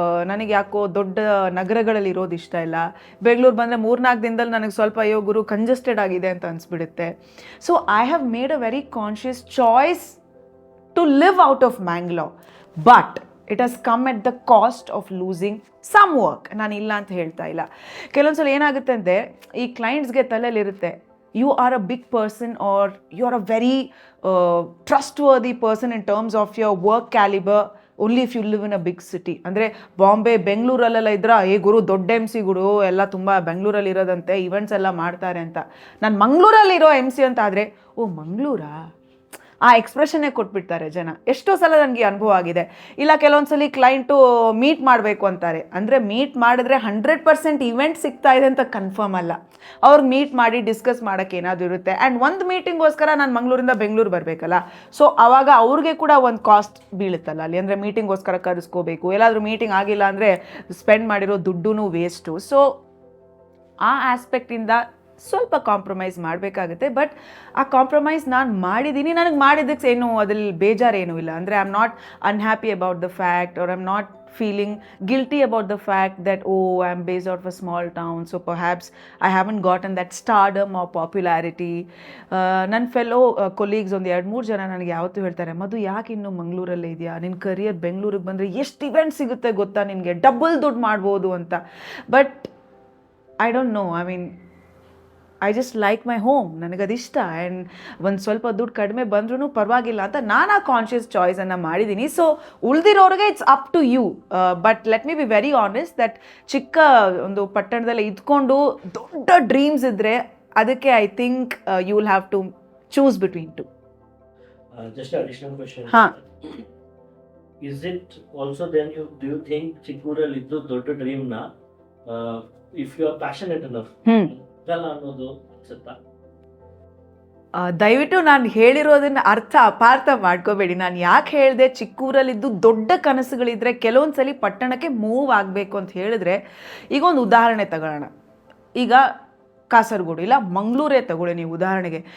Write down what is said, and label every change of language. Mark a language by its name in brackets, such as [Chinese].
[Kannada] ನನಗೆ ಯಾಕೋ ದೊಡ್ಡ ನಗರಗಳಲ್ಲಿ ಇರೋದು ಇಷ್ಟ ಇಲ್ಲ. ಬೆಂಗಳೂರು ಬಂದರೆ 3-4 ದಿನದಲ್ಲಿ ನನಗೆ ಸ್ವಲ್ಪ ಅಯ್ಯೋ ಗುರು ಕಂಜೆಸ್ಟೆಡ್ ಆಗಿದೆ ಅಂತ ಅನಿಸ್ಬಿಡುತ್ತೆ. [English] So I have made a very conscious choice to live out of Mangalore. But it has come at the cost of losing some work. [Kannada] ನಾನು ಇಲ್ಲ ಅಂತ ಹೇಳ್ತಾ ಇಲ್ಲ. ಕೆಲವೊಂದ್ಸಲ ಏನಾಗುತ್ತೆ ಅಂದರೆ, ಈ ಕ್ಲೈಂಟ್ಸ್ಗೆ ತಲೆಯಲ್ಲಿರುತ್ತೆ, [English] you are a big person or you are a very trustworthy person in terms of your work caliber only if you live in a big city. [Kannada] ಅಂದರೆ ಬಾಂಬೆ, ಬೆಂಗಳೂರಲ್ಲೆಲ್ಲ ಇದ್ರೆ ಗುರು ದೊಡ್ಡ ಎಮ್ ಸಿಗಳು ಎಲ್ಲ ತುಂಬ ಬೆಂಗಳೂರಲ್ಲಿ ಇರೋದಂತೆ, ಈವೆಂಟ್ಸ್ ಎಲ್ಲ ಮಾಡ್ತಾರೆ ಅಂತ. ನಾನು ಮಂಗಳೂರಲ್ಲಿರೋ ಎಮ್ ಸಿ ಅಂತ ಆದರೆ, ಓ ಮಂಗಳೂರಾ, ಆ ಎಕ್ಸ್ಪ್ರೆಷನ್ನೇ ಕೊಟ್ಬಿಡ್ತಾರೆ ಜನ. ಎಷ್ಟೋ ಸಲ ನನಗೆ ಅನುಭವ ಆಗಿದೆ. ಇಲ್ಲ ಕೆಲವೊಂದ್ಸಲಿ ಕ್ಲೈಂಟು ಮೀಟ್ ಮಾಡಬೇಕು ಅಂತಾರೆ. ಅಂದರೆ ಮೀಟ್ ಮಾಡಿದ್ರೆ 100% ಇವೆಂಟ್ ಸಿಗ್ತಾ ಇದೆ ಅಂತ ಕನ್ಫರ್ಮ್ ಅಲ್ಲ. ಅವ್ರಿಗೆ ಮೀಟ್ ಮಾಡಿ ಡಿಸ್ಕಸ್ ಮಾಡೋಕ್ಕೆ ಏನಾದರೂ ಇರುತ್ತೆ. ಆ್ಯಂಡ್ ಒಂದು ಮೀಟಿಂಗೋಸ್ಕರ ನಾನು ಮಂಗಳೂರಿಂದ ಬೆಂಗಳೂರು ಬರಬೇಕಲ್ಲ. ಸೊ ಆವಾಗ ಅವ್ರಿಗೆ ಕೂಡ ಒಂದು ಕಾಸ್ಟ್ ಬೀಳುತ್ತಲ್ಲ ಅಲ್ಲಿ. ಅಂದರೆ ಮೀಟಿಂಗೋಸ್ಕರ ಕರೆಸ್ಕೋಬೇಕು, ಎಲ್ಲಾದರೂ ಮೀಟಿಂಗ್ ಆಗಿಲ್ಲ ಅಂದರೆ ಸ್ಪೆಂಡ್ ಮಾಡಿರೋ ದುಡ್ಡು ವೇಸ್ಟು. ಸೊ ಆ ಆಸ್ಪೆಕ್ಟಿಂದ ಸ್ವಲ್ಪ ಕಾಂಪ್ರಮೈಸ್ ಮಾಡಬೇಕಾಗುತ್ತೆ. ಬಟ್ ಆ ಕಾಂಪ್ರಮೈಸ್ ನಾನು ಮಾಡಿದ್ದೀನಿ. ನನಗೆ ಮಾಡಿದ್ದಕ್ಕೆ ಏನು ಅದ್ರಲ್ಲಿ ಬೇಜಾರೇನೂ ಇಲ್ಲ. ಅಂದರೆ [English] I am not unhappy about the fact or I am not feeling guilty about the fact that I am based out of a small town, so perhaps I haven't gotten that stardom or popularity. [Kannada] ನನ್ನ fellow colleagues ಒಂದು 2-3 ಜನ ನನಗೆ ಯಾವತ್ತೂ ಹೇಳ್ತಾರೆ, ಮಧು ಯಾಕೆ ಇನ್ನೂ ಮಂಗಳೂರಲ್ಲೇ ಇದೆಯಾ, ನಿನ್ನ ಕರಿಯರ್ ಬೆಂಗಳೂರಿಗೆ ಬಂದರೆ ಎಷ್ಟು ಇವೆಂಟ್ ಸಿಗುತ್ತೆ ಗೊತ್ತಾ ನಿನಗೆ, ಡಬಲ್ ದುಡ್ಡು ಮಾಡ್ಬೋದು ಅಂತ. [English] But I don't know, I mean I just like my home. [Kannada] ನನಗದಿಷ್ಟ. And ಒಂದು ಸ್ವಲ್ಪ ದುಡ್ಡು ಕಡಿಮೆ ಬಂದ್ರೂ ಪರವಾಗಿಲ್ಲ ಅಂತ ನಾನು ಆ ಕಾನ್ಷಿಯಸ್ ಚಾಯ್ಸನ್ನು ಮಾಡಿದ್ದೀನಿ. [English] so [Kannada] ಉಳಿದಿರೋರಿಗೆ [English] It's up to you. But let me be very honest that [Kannada] ಚಿಕ್ಕ ಒಂದು ಪಟ್ಟಣದಲ್ಲೇ ಇದ್ಕೊಂಡು ದೊಡ್ಡ ಡ್ರೀಮ್ಸ್ ಇದ್ದರೆ ಅದಕ್ಕೆ [English] I think you will have to choose between two. Just an additional question. ಹಾಂ, Is it also then do you think [Kannada] ಚಿಕ್ಕೂರಲ್ಲಿದ್ದು ದೊಡ್ಡ ಡ್ರೀಮ್ನ [English] if you are passionate enough [Kannada] ಅನ್ನೋದು ಅನ್ಸುತ್ತಾ? ದಯವಿಟ್ಟು ನಾನು ಹೇಳಿರೋದನ್ನ ಅಪಾರ್ಥ ಮಾಡ್ಕೋಬೇಡಿ. ನಾನು ಯಾಕೆ ಹೇಳಿದೆ ಚಿಕ್ಕೂರಲ್ಲಿದ್ದು ದೊಡ್ಡ ಕನಸುಗಳಿದ್ರೆ ಕೆಲವೊಂದ್ಸಲಿ ಪಟ್ಟಣಕ್ಕೆ ಮೂವ್ ಆಗಬೇಕು ಅಂತ ಹೇಳಿದ್ರೆ, ಈಗ ಒಂದು ಉದಾಹರಣೆ ತಗೊಳ್ಳೋಣ. ಈಗ ಕಾಸರಗೋಡು ಇಲ್ಲ ಮಂಗಳೂರೇ ತಗೊಳ್ಳಿ ನೀವು ಉದಾಹರಣೆಗೆ.